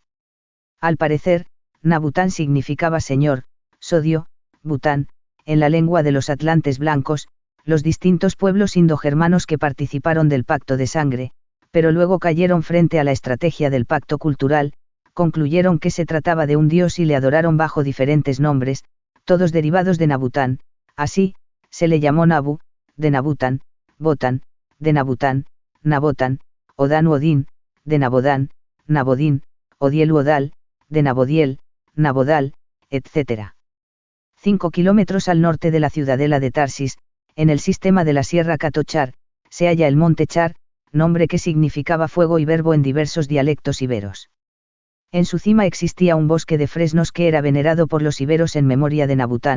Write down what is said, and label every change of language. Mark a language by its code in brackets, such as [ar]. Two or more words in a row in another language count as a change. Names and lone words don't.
[es] Al parecer, Nabután significaba señor, sodio, Bután, en la lengua de los atlantes blancos, los distintos pueblos indogermanos que participaron del pacto de sangre, pero luego cayeron frente a la estrategia del pacto cultural, concluyeron que se trataba de un dios y le adoraron bajo diferentes nombres, todos derivados de Nabután. Así, se le llamó Nabu, de Nabután, Botán, de Nabután, Nabotán, Odán u Odín, de Nabodán, Nabodín, Odiel u Odal, de Nabodiel, Nabodal, etc. 5 kilómetros al norte de la ciudadela de Tarsis, en el sistema de la Sierra Catochar, se halla el Monte Char, nombre que significaba fuego y verbo en diversos dialectos iberos. En su cima existía un bosque de fresnos que era venerado por los iberos en memoria de Nabután.